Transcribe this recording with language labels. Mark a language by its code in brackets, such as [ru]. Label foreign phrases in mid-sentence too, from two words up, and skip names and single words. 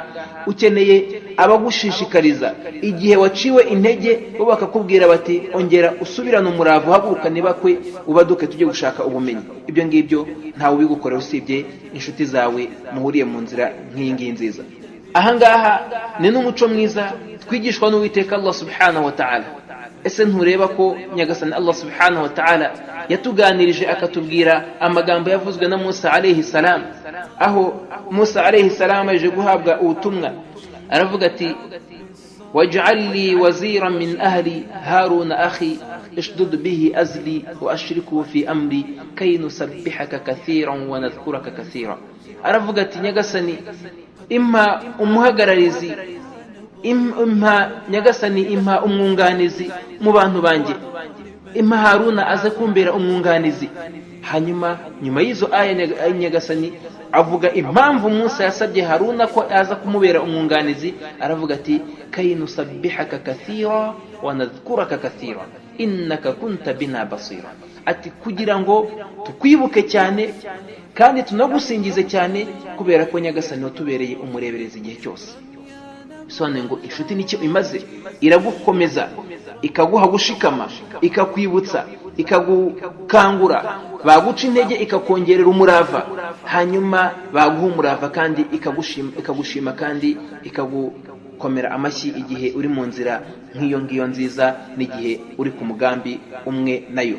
[rw] Ukeneye abagushishikariza igihe waciwe intege, bo bakakubwira bati ongera usubirane umurava, uhagurukane bakwe ubaduke tujye gushaka ubumenyi. Ibyo ngibyo ntawe ubigukorera usibye inshuti zawe muhuriye mu nzira nk'iyi ngiyi nziza. Ahangaha ni n'umuco mwiza twigishwa n'Uwiteka Allah [ar] سبحانه وتعالى. [rw] Ese ntureba ko Nyagasani Allah [ar] سبحانه وتعالى [rw] yatuganirije akatubwira amagambo yavuzwe na Musa [ar] عليه السلام, [rw] aho Musa [ar] عليه السلام [rw] aje guhabwa ubutumwa, aravuga ati [ar] واجعل لي وزيرا من أهلي هارون أخي اشدد به أزري وأشركه في أمري كي نسبحك كثيرا ونذكرك كثيرا. [rw] Aravuga ati Nyagasani impa umuhagararizi, impa Nyagasani impa umwunganizi mu bantu banjye, impa Haruna aze kumbera umwunganizi. Hanyuma nyuma y'izo aya Nyagasani avuga impamvu Musa yasabye Haruna ko aza kumubera umwunganizi. Aravuga ati [ar] كي نسبحك كثيرا ونذكرك كثيرا إنك كنت بنا بصيرا. [rw] Ati kugira ngo tukwibuke cyane kandi tunagusingize cyane, kubera ko Nyagasani watubereye umurebereza igihe cyose. Bisobanuye ngo inshuti nicyo imaze, iragukomeza, ikaguha gushikama, ikakwibutsa, ikagukangura, baguca intege ikakongerera umurava, hanyuma baguha umurava kandi ikagushima kandi ikagukomera amashyi igihe uri mu nzira nk'iyo ngiyo nziza, n'igihe uri ku mugambi umwe nayo.